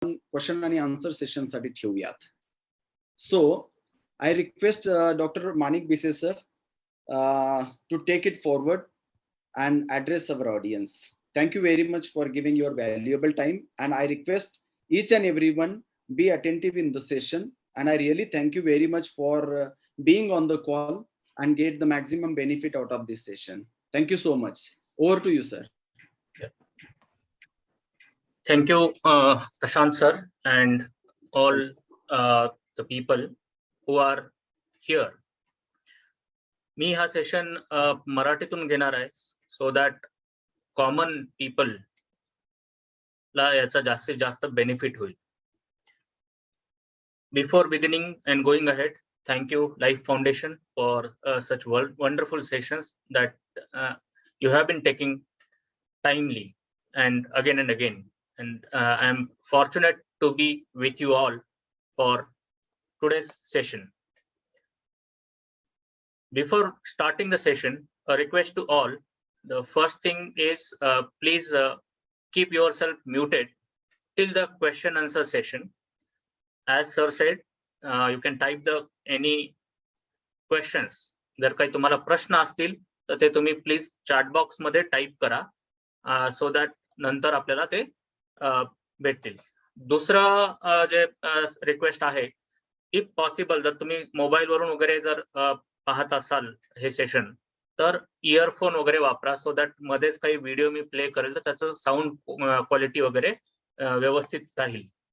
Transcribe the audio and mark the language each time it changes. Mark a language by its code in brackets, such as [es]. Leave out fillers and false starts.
[mr] Question आणि answer session साठी ठेवूयात. [en] So I request Dr. Manik Bise sir to take it forward and address our audience. Thank you very much for giving your valuable time, and I request each and everyone be attentive in the session, and I really thank you very much for being on the call and get the maximum benefit out of this session. Thank you so much. Over to you, sir. Thank you, Prashant sir, and all the people who are here. [mr] मी हा session मराठीतून घेणार आहे [en] so that common people [mr] ला याचा जास्तीत जास्त benefit होईल. [en] Before beginning and going ahead, thank you Life Foundation for such wonderful sessions that you have been taking timely and again. And I am fortunate to be with you all for today's session. Before starting the session, a request to all. The first thing is please keep yourself muted till the question answer session. As sir said, you can type any questions. [mr] जर काही तुम्हाला प्रश्न असतील तर ते तुम्ही please chat box मध्ये type करा [en] so that [mr] नंतर आपल्याला ते भेटतील. दुसरा जे रिक्वेस्ट आहे, [en] if possible [mr] जर तुम्ही मोबाईल वरून वगैरे जर पाहत असाल हे सेशन तर इयरफोन वगैरे वापरा [en] so that [mr] मध्येच काही व्हिडिओ मी प्ले करेल तर त्याचं साऊंड क्वालिटी वगैरे व्यवस्थित राहील.